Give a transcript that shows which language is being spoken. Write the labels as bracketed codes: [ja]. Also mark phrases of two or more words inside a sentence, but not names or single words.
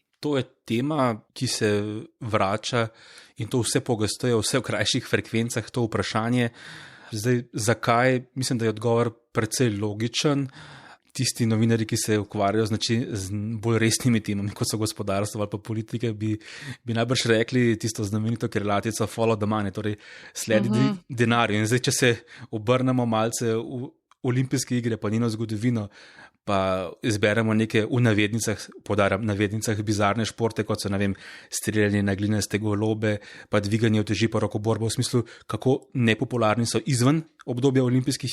[sl] To je tema, ki se vrača in to vse pogosteje, vse v krajših frekvencah, to vprašanje. Zdaj, zakaj? Mislim, da je odgovor precej logičen. Tisti novinari, ki se ukvarjajo z bolj resnimi temami, kot so gospodarstvo ali pa politike, bi najbrž rekli tisto znamenito korelatico [en] follow the money, [sl] torej sledi denarju. In zdaj, če se obrnemo malce v olimpijske igre, pa njeno zgodovino, pa izberemo neke v navednicah, podarjam, navednicah bizarne športe, kot so, ne vem, streljanje na glinaste golobe, pa dviganje uteži pa rokoborba, v smislu, kako nepopularni so izven obdobja olimpijskih